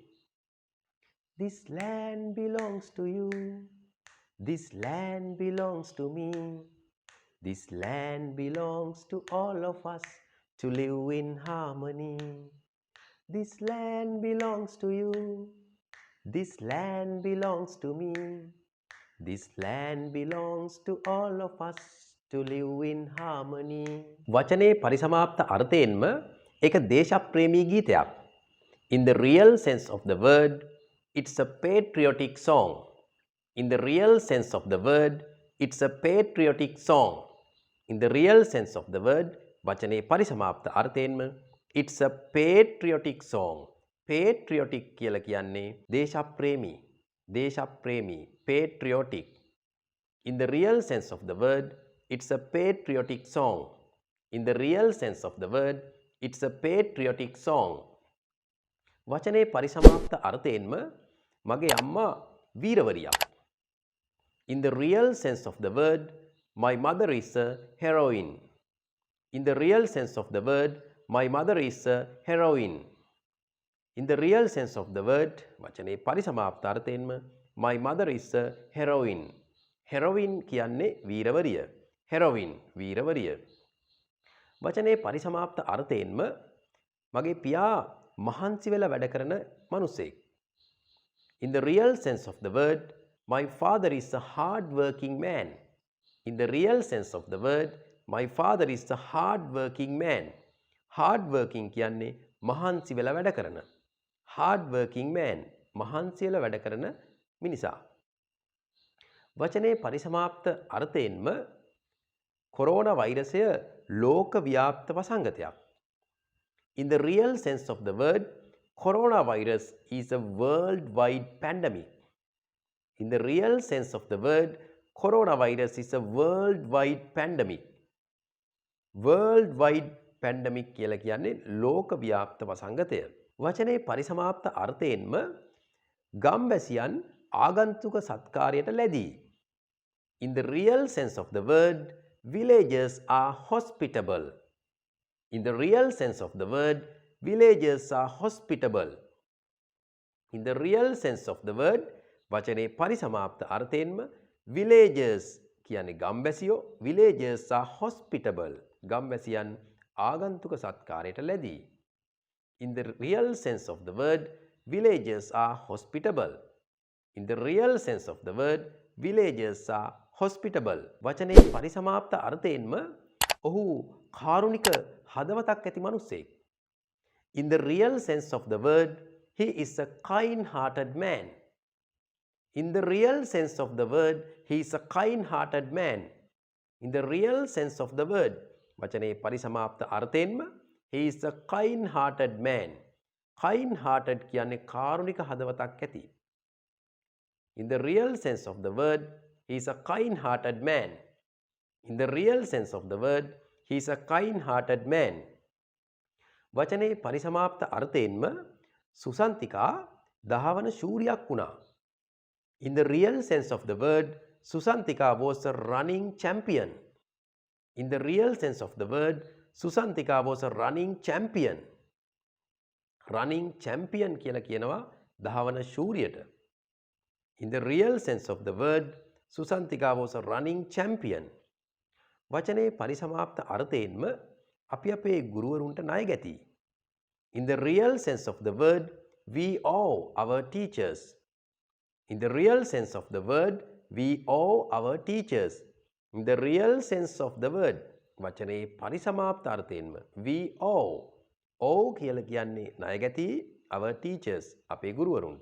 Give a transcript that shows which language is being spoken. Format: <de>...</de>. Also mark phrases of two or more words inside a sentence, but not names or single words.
<en>This land belongs to you. This land belongs to me. This land belongs to all of us to live in harmony. This land belongs to you. This land belongs to me. This land belongs to all of us to live in harmony.</en> <si>වචනේ පරිසමාප්ත අර්ථයෙන්ම ඒක දේශප්‍රේමී ගීතයක්.</si> <en>In the real sense of the word, it's a patriotic song. In the real sense of the word, it's a patriotic song. In the real sense of the word,</en> <si>වචනේ පරිසමාප්ත අර්ථයෙන්ම</si> <en>it's a patriotic song.</en> <si>Patriotic කියලා කියන්නේ දේශප්‍රේමී. දේශප්‍රේමී.</si> <en>Patriotic. In the real sense of the word, it's a patriotic song. In the real sense of the word, it's a patriotic song.</en> <si>වචනේ පරිසමාප්ත අර්ථයෙන්ම මගේ අම්මා වීරවරියක්.</si> <en>In the real sense of the word, my mother is a heroine. In the real sense of the word, my mother is a heroine. In the real sense of the word,</en> <si>වචනේ පරිසමාප්ත අර්ථයෙන්ම</si> <en>my mother is a heroine.</en> <si>Heroine කියන්නේ වීරවරිය. Heroine වීරවරිය. වචනේ පරිසමාප්ත අර්ථයෙන්ම මගේ පියා මහන්සි වෙලා වැඩ කරන මිනිසෙක්.</si> <en>In the real sense of the word, my father is a hard working man. In the real sense of the word, my father is a hard working man. Hard working</en> <si>කියන්නේ මහන්සි වෙලා වැඩ කරන.</si> <en>Hard working man</en> <si>මහන්සි වෙලා වැඩ කරන මිනිසා. වචනේ පරිසමාප්ත අර්ථයෙන්ම කොරෝනා වෛරසය ලෝකව්‍යාප්ත වසංගතයක්.</si> <en>In the real sense of the word, coronavirus is a worldwide pandemic. In the real sense of the word, coronavirus is a worldwide pandemic. Worldwide pandemic</en> <si>කියලා කියන්නේ ලෝකව්‍යාප්ත වසංගතය. වචනේ පරිසමාප්ත අර්ථයෙන්ම ගම්වැසියන් ආගන්තුක සත්කාරයට ලැබී.</si> <en>In the real sense of the word, villagers are hospitable. In the real sense of the word, villagers are hospitable. In the real sense of the word,</en> <si>වචනේ පරිසමාප්ත අර්ථයෙන්ම villagers කියන්නේ ගම්වැසියෝ,</si> <en>villagers are hospitable.</en> <si>ගම්වැසියන් ආගන්තුක සත්කාරයට ලැබී.</si> <en>In the real sense of the word, villagers are hospitable. In the real sense of the word, villagers are hospitable.</en> <si>වචනේ පරිසමාප්ත අර්ථයෙන්ම ඔහු කාරුණික හදවතක් ඇති මිනිසෙක්.</si> <en>In the real sense of the word, he is a kind-hearted man. In the real sense of the word, he is a kind-hearted man. In the real sense of the word,</en> <si>වචනේ පරිසමාප්ත අර්ථයෙන්ම</si> <en>he is a kind-hearted man.</en> <si>Kind-hearted කියන්නේ කාරුණික හදවතක් ඇති.</si> <en>In the real sense of the word, he is a kind-hearted man. In the real sense of the word, he is a kind-hearted man.</en> <si>වචනේ පරිසමාප්ත අර්ථයෙන්ම සුසන්තිකා දහවන ශූරියක් වුණා.</si> <en>In the real sense of the word, Susantika was a running champion. In the real sense of the word, Susantika was a running champion. Running champion</en> <si>කියලා කියනවා දහවන ශූරියට.</si> <en>In the real sense of the word, Susantika was a running champion.</en> <si>වචනේ පරිසමාප්ත අර්ථයෙන්ම අපි අපේ ගුරුවරුන්ට ණය ගැති.</si> <en>In the real sense of the word, we owe our teachers. In the real sense of the word, we owe our teachers. In the real sense of the word,</en> <si>වචනේ පරිසමාප්ත අර්ථයෙන්ම</si> <en>we owe.</en> <si>owe කියලා කියන්නේ ණය ගැති</si> <en>our teachers</en> <si>අපේ ගුරුවරුන්ට.</si>